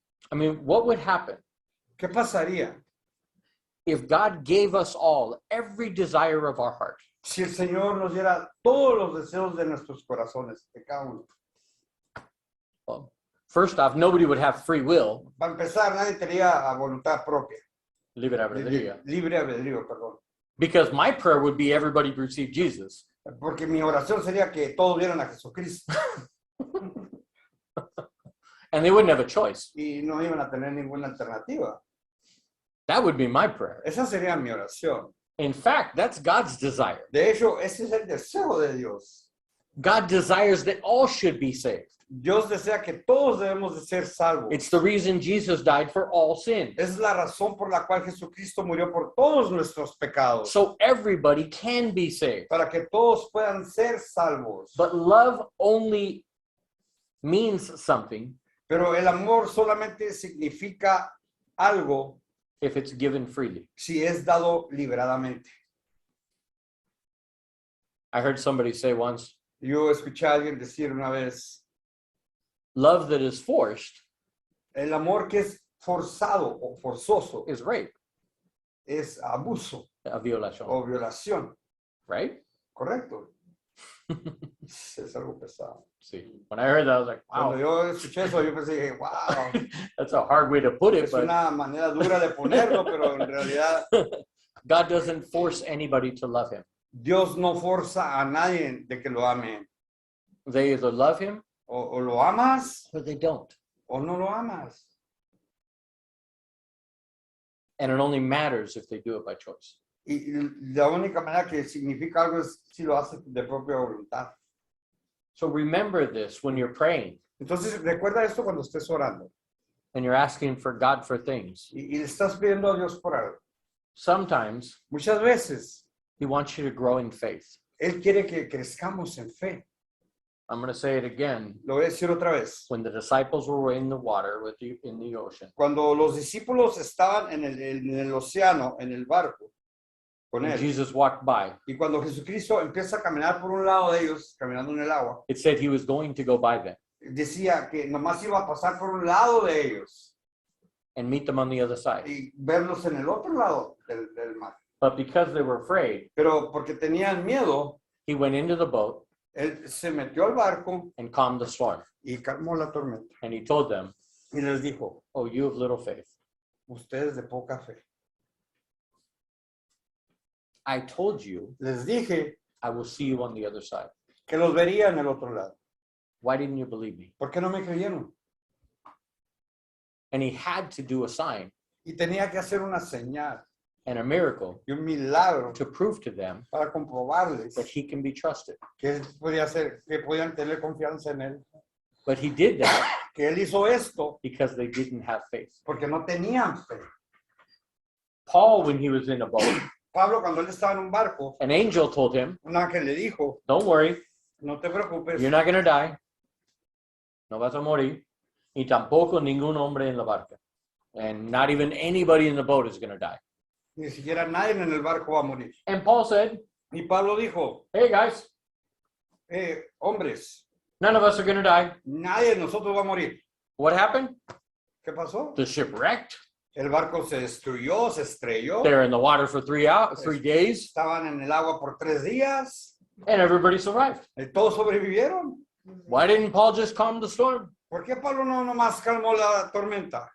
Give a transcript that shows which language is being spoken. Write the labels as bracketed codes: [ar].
[en] I mean, what would happen [es] ¿Qué pasaría [en] if God gave us all every desire of our heart? [es] si el Señor nos diera todos los deseos de nuestros corazones, de cada uno? [en] Well, first off, nobody would have free will. [es] Para empezar, nadie tenía voluntad propia. Libre albedrío. Libre albedrío, perdón. [en] Because my prayer would be everybody receive Jesus. [es] Porque mi oración sería que todos vieran a Jesucristo [en] And they wouldn't have a choice. [es] y no iban a tener ninguna alternativa. [en] That would be my prayer. [es] Esa sería mi oración. [en] In fact, that's God's desire. [es] De hecho, ese es el deseo de Dios. [en] God desires that all should be saved. [es] Dios desea que todos debemos de ser salvos. [en] It's the reason Jesus died for all sin. [es] Es la razón por la cual Jesucristo murió por todos nuestros pecados. [en] So everybody can be saved. [es] Para que todos puedan ser salvos. [en] But love only means something [es] Pero el amor solamente significa algo [en] if it's given freely. [es] si es dado liberadamente. [en] I heard somebody say once, [es] Yo escuché a alguien decir una vez, [en] love that is forced [es] el amor que es forzado o forzoso [en] is rape, [es] es abuso a violación, o violación, [en] right? [es] ¿correcto? Es algo pesado. [en] See, when I heard that, I was like, [es] Cuando [en] wow, [es] yo escuché eso, yo pensé, wow, [en] that's a hard way to put it, [es] es [en] but [es] una manera dura de ponerlo, pero en realidad [en] God doesn't force anybody to love him. [es] Dios no forza a nadie de que lo ame. [en] They either love him [es] O lo amas [en] or they don't. [es] o no lo amas. [en] And it only matters if they do it by choice. [es] Y la única manera que significa algo es si lo haces de propia voluntad. [en] So remember this when you're praying [es] Entonces, recuerda esto cuando estés orando [en] and you're asking for God for things. [es] y le estás pidiendo a Dios por algo. [en] Sometimes [es] Muchas veces, [en] he wants you to grow in faith. [es] Él quiere que crezcamos en fe. [en] I'm going to say it again. [es] Lo voy a decir otra vez. [en] When the disciples were in the water with you in the ocean, [es] Cuando los discípulos estaban en el océano, en el barco, con [en] and [es] él, [en] Jesus walked by, [es] y cuando Jesucristo empieza a caminar por un lado de ellos, caminando en el agua, [en] it said he was going to go by them [es] decía que nomás iba a pasar por un lado de ellos [en] and meet them on the other side. [es] y verlos en el otro lado del mar. [en] But because they were afraid, [es] Pero porque tenían miedo, [en] he went into the boat [es] él se metió al barco [en] and calmed the storm. [es] y calmó la tormenta. [en] And he told them, [es] Y les dijo, [en] oh, you have little faith. [es] ustedes de poca fe. [en] I told you [es] Les dije [en] I will see you on the other side. [es] que los vería en el otro lado. [en] Why didn't you believe me? [es] ¿Por qué no me creyeron? [en] And he had to do a sign [es] Y tenía que hacer una señal [en] and a miracle [es] y un milagro [en] to prove to them [es] para comprobarles [en] that he can be trusted. [es] que él podía hacer, que podían tener confianza en él. [en] But he did that [es] Que él hizo esto [en] because they didn't have faith. [es] porque no tenían fe. [en] Paul, when he was in a boat, [es] Pablo, cuando él estaba en un barco, [en] an angel told him, [es] un ángel le dijo, [en] don't worry, [es] no te preocupes, [en] you're not going to die. [es] No vas a morir. Y tampoco ningún hombre en la barca. [en] And not even anybody in the boat is going to die. [es] ni siquiera nadie en el barco va a morir. [en] And Paul said, [es] Y Pablo dijo, [en] hey guys, [es] hombres, [en] none of us are going to die. [es] nadie de nosotros va a morir. [en] What happened? [es] ¿Qué pasó? [en] The ship wrecked. [es] El barco se destruyó, se estrelló. [en] They're in the water for 3 days, [es] Estaban en el agua por 3 días. [en] and everybody survived. [es] Todos sobrevivieron. [en] Why didn't Paul just calm the storm? [es] ¿Por qué Pablo no nomás calmó la tormenta?